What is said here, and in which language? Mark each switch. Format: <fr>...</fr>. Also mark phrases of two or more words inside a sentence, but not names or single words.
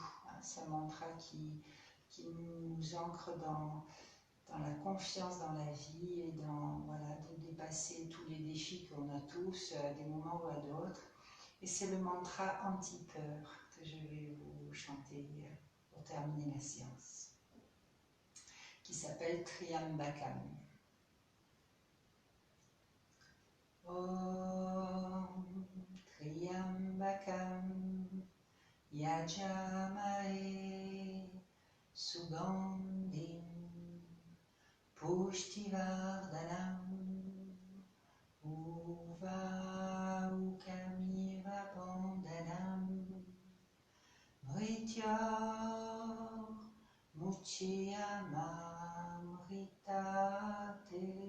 <fr>C'est un mantra qui nous ancre dans la confiance dans la vie et dans voilà, de dépasser tous les défis qu'on a tous à des moments ou à d'autres. Et c'est le mantra anti-peur que je vais vous chanter pour terminer la séance, qui s'appelle Triambakam.</fr> <sa>Om Triambakam Yajamae Sugandhim Pushtivardhanam Uvaukamira Bandhanam Mrityor Muchiyamamritate.</sa>